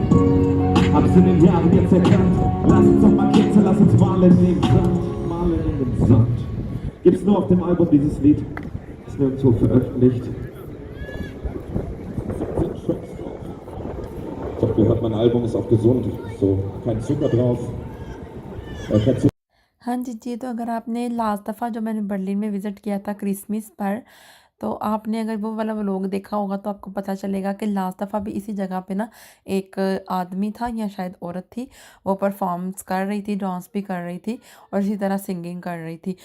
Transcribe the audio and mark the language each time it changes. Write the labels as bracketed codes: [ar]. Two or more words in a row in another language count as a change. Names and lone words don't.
[de] Hab's in den Jahren jetzt erkannt. Lass uns doch mal gehen, lass uns malen in den Sand. Malen in den Sand. Gibt's nur auf dem Album dieses Lied. Ist nirgendwo veröffentlicht. Ich habe gehört, mein Album ist auch gesund, so kein Zucker drauf. Kein Zucker. [ur] ہاں جی، تو اگر آپ نے لاسٹ دفعہ جو میں نے برلن میں وزٹ کیا تھا کرسمس پر، تو آپ نے اگر وہ والا ولاگ دیکھا ہوگا تو آپ کو پتا چلے گا کہ لاسٹ دفعہ بھی اسی جگہ پہ نا ایک آدمی تھا یا شاید عورت تھی، وہ پرفارمز کر رہی تھی، ڈانس بھی کر رہی تھی اور اسی طرح سنگنگ کر رہی تھی.